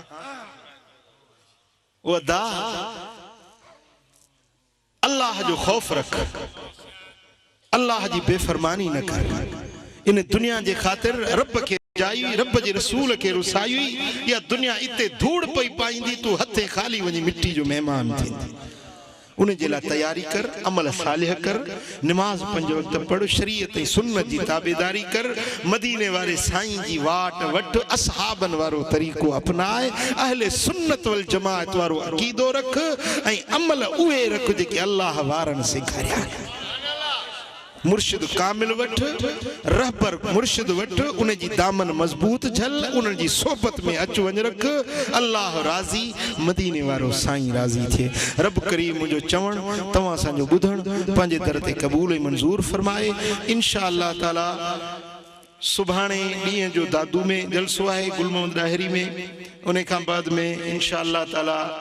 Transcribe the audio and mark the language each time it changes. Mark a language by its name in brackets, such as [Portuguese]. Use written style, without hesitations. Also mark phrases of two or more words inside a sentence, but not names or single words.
[Sindhi] ओ अदा अल्लाह जो खौफ रख अल्लाह जी बेफरमानी न कर इन दुनिया जे खातिर रब के जाई रब जे रसूल के रुसाई या दुनिया इते धूड़ पई पाईंदी तू हथे खाली वनी मिट्टी जो मेहमान थींदी उन जे ला तैयारी कर अमल सालिह कर नमाज पंज वक्त पढ़ शरीयत ऐं सुन्नत जी ताबेदारी कर मदीने वाले साईं जी वाट वठ असहाबन वारो तरीको अपनाए अहले सुन्नत वल जमात वारो अकीदो रख ऐं अमल उहे रख जेके अल्लाह वारन सेखारिया मुर्शिद कामिल वठ रहबर मुर्शिद वठ उन जी दामन मजबूत झल उन जी सोबत में अच वञ रख अल्लाह राज़ी मदीने वारो साईं राज़ी थे रब करीम मुझो चवण तवां असांजो ॿुधण पंहिंजे दर ते क़बूल ऐं मंज़ूर फरमाए [Arabic] إن شاء الله تعالى [Sindhi] सुभाणे ॾींहं जो दादू में जलसो आहे गुल मोहम्मद ॾाहिरी में उन खां बाद में [Arabic] إن شاء الله تعالى